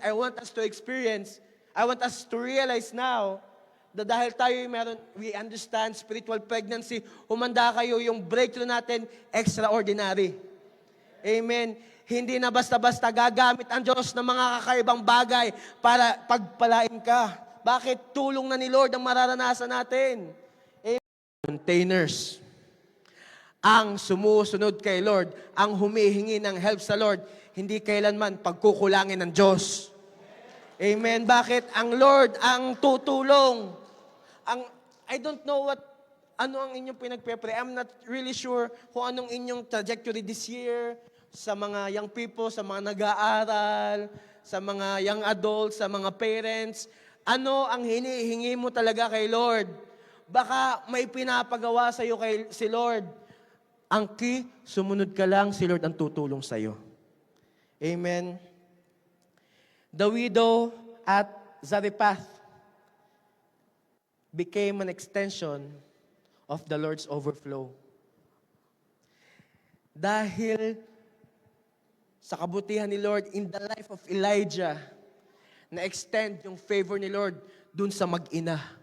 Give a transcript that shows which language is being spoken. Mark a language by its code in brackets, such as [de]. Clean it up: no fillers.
[en] I want us to experience, I want us to realize now [tl] na dahil tayo [en] we understand spiritual pregnancy, [tl] humanda kayo yung breakthrough natin, [en] extraordinary. Amen. [tl] Hindi na basta-basta gagamit ang Diyos ng mga kakaibang bagay para pagpalain ka. Bakit? Tulong na ni Lord ang mararanasan natin. Amen. Containers. Ang sumusunod kay Lord, ang humihingi ng help sa Lord, hindi kailanman pagkukulangin ng Diyos. Amen. Bakit? Ang Lord ang tutulong. [en] I don't know [tl] ano ang inyong pinagpe-pray. [en] I'm not really sure [tl] kung anong inyong [en] trajectory this year sa mga young people, sa mga nag-aaral, sa mga young adults, sa mga parents. [tl] Ano ang hinihingi mo talaga kay Lord? Baka may pinapagawa sa iyo si Lord. Ang key, sumunod ka lang, si Lord ang tutulong sa iyo. Amen. [en] The widow at Zarephath became an extension of the Lord's overflow. [tl] Dahil sa kabutihan ni Lord [en] in the life of Elijah, [tl] na-extend yung favor ni Lord dun sa mag-ina.